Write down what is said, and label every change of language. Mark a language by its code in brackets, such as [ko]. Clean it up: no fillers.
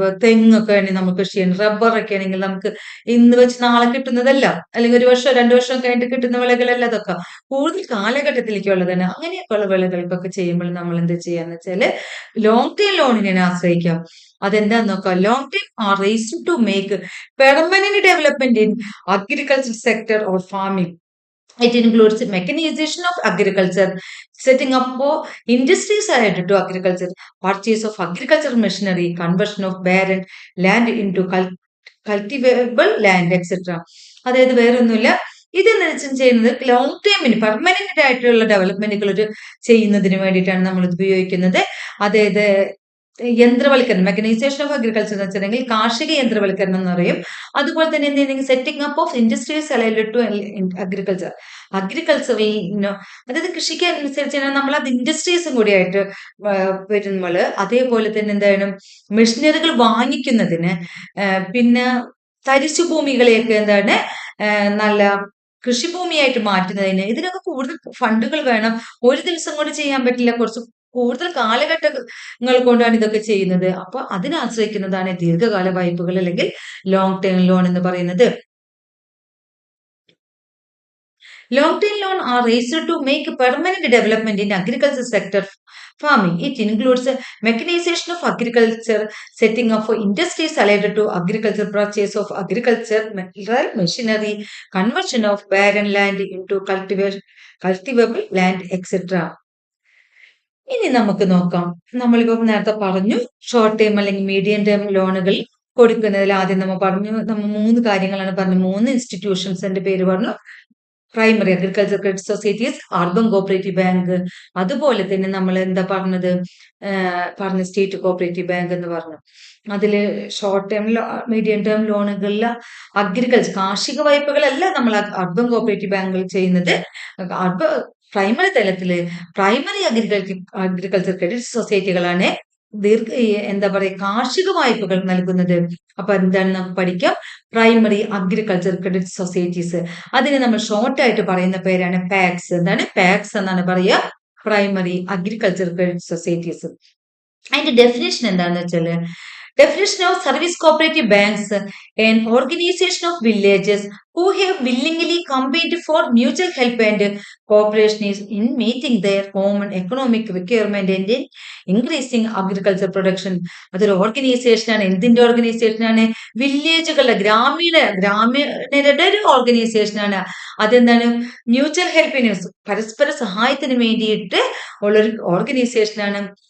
[ml] ഇപ്പൊ തെങ്ങൊക്കെ ആണെങ്കിൽ നമ്മൾ കൃഷി ചെയ്യണം. റബ്ബറൊക്കെ ആണെങ്കിൽ നമുക്ക് ഇന്ന് വെച്ച് നാളെ കിട്ടുന്നതല്ല, അല്ലെങ്കിൽ ഒരു വർഷം 2 വർഷം കഴിഞ്ഞിട്ട് കിട്ടുന്ന വിളകളല്ല. അതൊക്കെ കൂടുതൽ കാലഘട്ടത്തിലേക്കുള്ളതാണ്. അങ്ങനെയൊക്കെയുള്ള വിളകൾക്കൊക്കെ ചെയ്യുമ്പോൾ നമ്മൾ എന്ത് ചെയ്യാന്ന് വെച്ചാല് ലോങ് ടൈം ലോണിനെ ആശ്രയിക്കാം. അതെന്താന്ന് നോക്കാം. [en] Long time are raised to make permanent development in agriculture sector or farming. It includes mechanization of agriculture, setting up industries related to agriculture, purchase of agricultural machinery, conversion of barren land into cultivable land, etc. [ml] അതായത് വേറൊന്നുമില്ല, ഇത് ചെയ്യുന്നത് long ടൈമിന് permanent ആയിട്ടുള്ള ഡെവലപ്മെന്റുകൾ ചെയ്യുന്നതിന് വേണ്ടിയിട്ടാണ് നമ്മൾ ഇത് ഉപയോഗിക്കുന്നത്. അതായത് യന്ത്രവൽക്കരണം, മെക്കനൈസേഷൻ ഓഫ് അഗ്രികൾച്ചർ എന്ന് വെച്ചിട്ടുണ്ടെങ്കിൽ കാർഷിക യന്ത്രവൽക്കരണം എന്ന് പറയും. അതുപോലെ തന്നെ എന്തെങ്കിലും [en] Setting up of industries related to agriculture. [ml] അഗ്രികൾച്ചറിൽ അതായത് കൃഷിക്ക് അനുസരിച്ച് നമ്മൾ അത് ഇൻഡസ്ട്രീസും കൂടിയായിട്ട് വരുമ്പോൾ, അതേപോലെ തന്നെ എന്താണ് മെഷീനറികൾ വാങ്ങിക്കുന്നതിന്, പിന്നെ തരിശുഭൂമികളെയൊക്കെ എന്താണ് നല്ല കൃഷിഭൂമിയായിട്ട് മാറ്റുന്നതിന്, ഇതിനൊക്കെ കൂടുതൽ ഫണ്ടുകൾ വേണം. ഒരു ദിവസം കൊണ്ട് ചെയ്യാൻ പറ്റില്ല, കുറച്ച് കൂടുതൽ കാലഘട്ടങ്ങൾ കൊണ്ടാണ് ഇതൊക്കെ ചെയ്യുന്നത്. അപ്പൊ അതിനാശ്രയിക്കുന്നതാണ് ദീർഘകാല വായ്പകൾ അല്ലെങ്കിൽ ലോങ് ടേം ലോൺ എന്ന് പറയുന്നത്. [en] Long term loan are raised to make permanent development in agriculture sector farming. It includes mechanization of agriculture, setting up industries related to agriculture, purchase of agriculture machinery, conversion of barren land into cultivable land, etc. [ml] ഇനി നമുക്ക് നോക്കാം. നമ്മളിപ്പോ നേരത്തെ പറഞ്ഞു short time അല്ലെങ്കിൽ medium term ലോണുകൾ കൊടുക്കുന്നതിൽ ആദ്യം നമ്മൾ 3 കാര്യങ്ങളാണ് പറഞ്ഞു. 3 ഇൻസ്റ്റിറ്റ്യൂഷൻസിന്റെ പേര് പറഞ്ഞു. Primary agriculture credit societies, urban cooperative bank, അതുപോലെ തന്നെ നമ്മൾ എന്താ പറഞ്ഞത് സ്റ്റേറ്റ് കോപ്പറേറ്റീവ് ബാങ്ക് എന്ന് പറഞ്ഞു. അതില് short term medium term ലോണുകളിൽ agriculture കാർഷിക വായ്പകളല്ല നമ്മൾ അർബൻ കോപ്പറേറ്റീവ് ബാങ്കുകൾ ചെയ്യുന്നത്. പ്രൈമറി തലത്തില് പ്രൈമറി അഗ്രികൾച്ചർ ക്രെഡിറ്റ് സൊസൈറ്റികളാണ് എന്താ പറയുക കാർഷിക വായ്പകൾ നൽകുന്നത്. അപ്പൊ എന്താണ് നമുക്ക് പഠിക്കാം? Primary agriculture credit societies. അതിന് നമ്മൾ ഷോർട്ട് ആയിട്ട് പറയുന്ന പേരാണ് പാക്സ്. എന്താണ് പാക്സ് എന്നാണ് പറയുക? Primary agriculture credit societies. അതിന്റെ ഡെഫിനേഷൻ എന്താണെന്ന് വെച്ചാല് [en] Definition of service cooperative banks: an organization of villages who have willingly combined for mutual help and cooperation is in meeting their common economic requirement and in increasing agriculture production. [ml] അതൊരു organisation ആണ്. എന്തിന്റെ organisation ആണ്? വില്ലേജുകളുടെ ഗ്രാമീണരുടെ ഒരു organisation ആണ്. അതെന്താണ്? Mutual ഹെൽപ്പിന്, പരസ്പര സഹായത്തിന് വേണ്ടിയിട്ട് ഉള്ളൊരു ഓർഗനൈസേഷൻ ആണ്.